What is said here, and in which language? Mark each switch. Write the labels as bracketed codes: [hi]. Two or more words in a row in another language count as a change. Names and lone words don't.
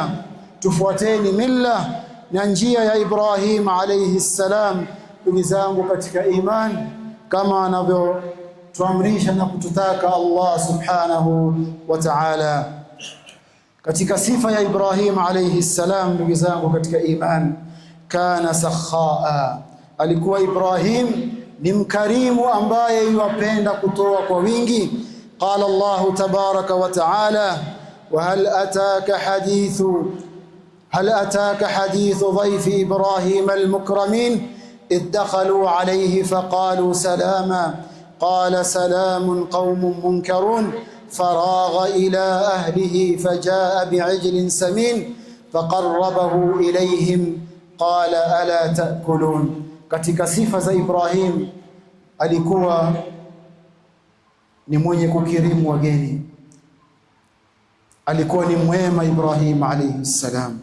[sw] Tufuateni milla na njia ya Ibrahim [ar] عليه السلام, [sw] ndugu zangu katika iman, kama anavyotuamrisha na kututaka Allah [ar] سبحانه وتعالى. [sw] Katika sifa ya Ibrahim [ar] عليه السلام, [sw] ndugu zangu katika iman, [ar] كان سخاء, [sw] alikuwa Ibrahim ni mkarimu ambaye yuwapenda kutoa kwa wingi. [ar] قال الله تبارك وتعالى، وهل أتاك حديث ضيف إبراهيم المكرمين إذ دخلوا عليه فقالوا سلاما قال سلام قوم منكرون فراغ إلى أهله فجاء بعجل سمين فقربه إليهم قال ألا تأكلون. [sw] Katika sifa za Ibrahim, alikuwa ni mwenye kukirimu wageni, alikuwa ni mwema Ibrahim [ar] عليه السلام.